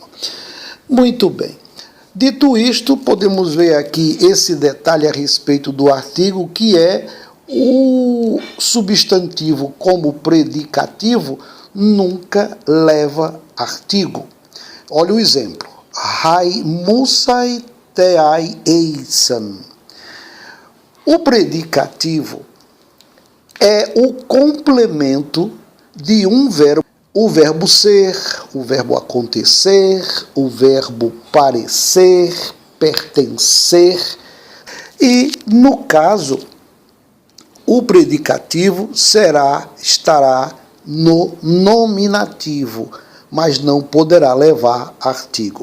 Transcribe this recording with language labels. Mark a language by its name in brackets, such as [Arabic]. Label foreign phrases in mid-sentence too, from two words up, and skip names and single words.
[Portuguese] Muito bem. Dito isto, podemos ver aqui esse detalhe a respeito do artigo, que é o substantivo como predicativo nunca leva artigo. Olha o exemplo. [Greek] αἱ Μοῦσαι θεαὶ εἰσίν. [Portuguese] O predicativo é o complemento de um verbo. O verbo ser, o verbo acontecer, o verbo parecer, pertencer. E, no caso, o predicativo estará no nominativo, mas não poderá levar artigo.